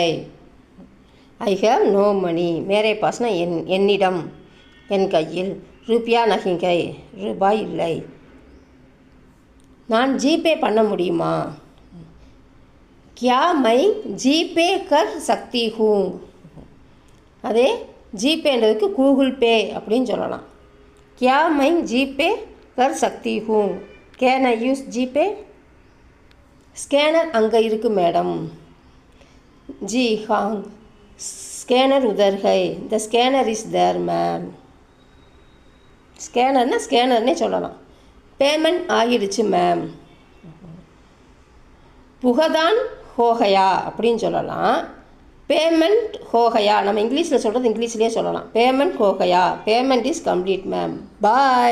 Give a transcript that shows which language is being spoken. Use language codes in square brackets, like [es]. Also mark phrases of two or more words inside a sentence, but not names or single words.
[en] I have no money. [hi] मेरे पासना [ta] என்னிடம், என் கையில். [hi] रुपया नहीं है, [ta] ரூபாய் இல்லை. நான் ஜிபே பண்ண முடியுமா? [hi] क्या मैं जीपे कर सकती हूँ. [ta] அதே ஜிபேன்றதுக்கு கூகுள் பே அப்படின்னு சொல்லலாம். [hi] क्या मैं जीपे कर सकती हूँ? [en] Can I use GPay? scanner [ta] அங்கே இருக்கு மேடம். [hi] जी हाँ, स्कैनर उधर है. [en] The scanner is there ma'am. [ta] ஸ்கேனர்னா ஸ்கேனர்னே சொல்லலாம். பேமெண்ட் ஆகிடுச்சு மேம். [hi] भुगतान हो गया [ta] அப்படின்னு சொல்லலாம். [hi] पेमेंट हो गया [ta] நம்ம இங்கிலீஷில் சொல்கிறது இங்கிலீஷ்லேயே சொல்லலாம். [hi] पेमेंट हो गया, [en] Payment is complete ma'am.